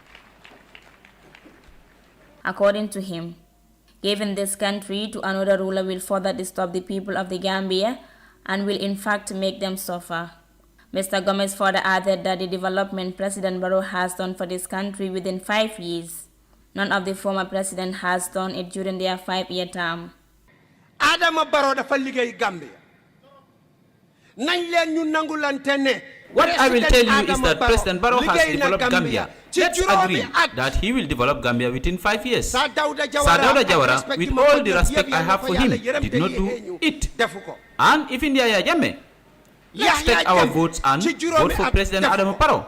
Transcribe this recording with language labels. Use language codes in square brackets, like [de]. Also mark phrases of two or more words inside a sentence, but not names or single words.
[en] According to him, giving this country to another ruler will further disturb the people of the Gambia and will in fact make them suffer. Mr. Gomez further added that the development President Barrow has done for this country within 5 years, none of the former president has done it during their 5-year term. [wo] Adama Barrow dafa liggéey Gambia. Nañ leen ñu nangulante ne. [en] What I will tell you is that President Barrow has developed Gambia. Let's agree that he will develop Gambia within 5 years. Sir Dawda Jawara, with all the respect I have for him, did not do it. And even Yahya Jammeh, let's take our votes and vote for President Adama Barrow.